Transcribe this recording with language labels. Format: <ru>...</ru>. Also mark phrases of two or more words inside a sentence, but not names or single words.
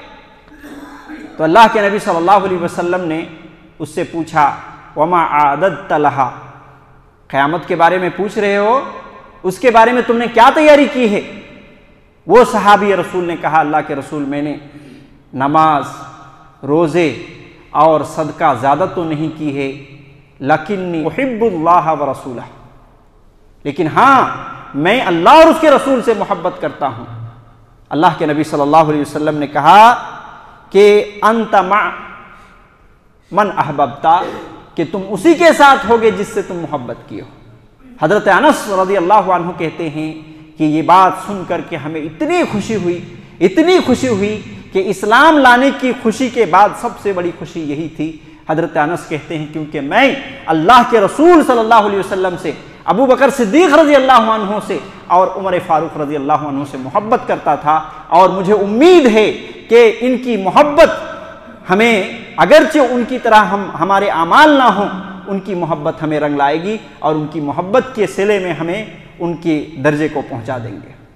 <hi>तो अल्लाह के नबी</hi> <ar>صلى الله عليه وسلم</ar> <hi>ने उससे पूछा</hi> <ar>وما أعددت لها,</ar> <hi>क़यामत के बारे में पूछ रहे हो, उसके बारे में तुमने क्या तैयारी की है? वो सहाबी रसूल ने कहा अल्लाह के रसूल मैंने नमाज, रोज़े और सदका ज़्यादा तो नहीं की है,</hi> <ar>لكني أحب الله ورسوله,</ar> <hi>लेकिन हाँ मैं अल्लाह और उसके रसूल से मोहब्बत करता हूँ। अल्लाह के नबी</hi> <ar>صلى الله عليه وسلم</ar> <hi>ने कहा कि</hi> <ar>أنت مع من أحببت,</ar> <hi>कि तुम उसी के साथ होगे जिससे तुम मोहब्बत किए हो। हज़रत अनस</hi> <ar>رضي الله عنه</ar> <hi>कहते हैं कि ये बात सुन करके हमें इतनी खुशी हुई, इतनी खुशी हुई कि इस्लाम लाने की खुशी के बाद सबसे बड़ी खुशी यही थी। हज़रत अनस कहते हैं क्योंकि मैं अल्लाह के रसूल</hi> <ar>صلى الله عليه وسلم</ar> <hi>से, अबू बकर सिद्दीक़</hi> <ar>رضي الله عنه</ar> <hi>से और उमर फ़ारूक</hi> <ar>رضي الله عنه</ar> <hi>से मोहब्बत करता था, और मुझे उम्मीद है कि इनकी मोहब्बत हमें, अगरचे उनकी तरह हमारे आमाल ना हों, उनकी मोहब्बत हमें रंग लाएगी और उनकी मोहब्बत के सिले में हमें उनके दर्जे को पहुंचा देंगे।</hi>